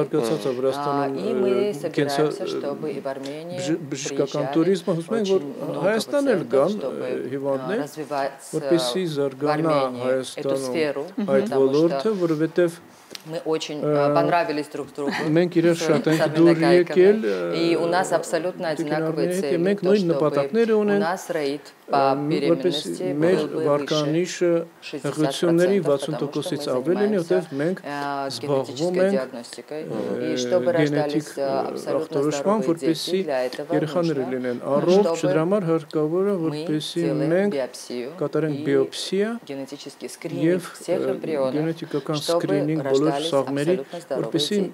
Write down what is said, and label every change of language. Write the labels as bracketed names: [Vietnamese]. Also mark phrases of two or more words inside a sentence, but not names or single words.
[Russian] И мы собираемся, чтобы и в Армении приезжали очень много пациентов, чтобы развивать в Армении эту сферу, потому что Мы очень понравились друг другу. [Armenian] Մենք իրար շատ ենք դուր եկել, [Russian] и у нас абсолютно одинаковые цели. То, чтобы у нас рейд по беременности был выше 60%, генетической диагностикой, и чтобы рождались абсолютно здоровые дети, для этого нужно, чтобы мы делаем биопсию и генетический скрининг всех эмбрионов, чтобы рождались абсолютно здоровые дети.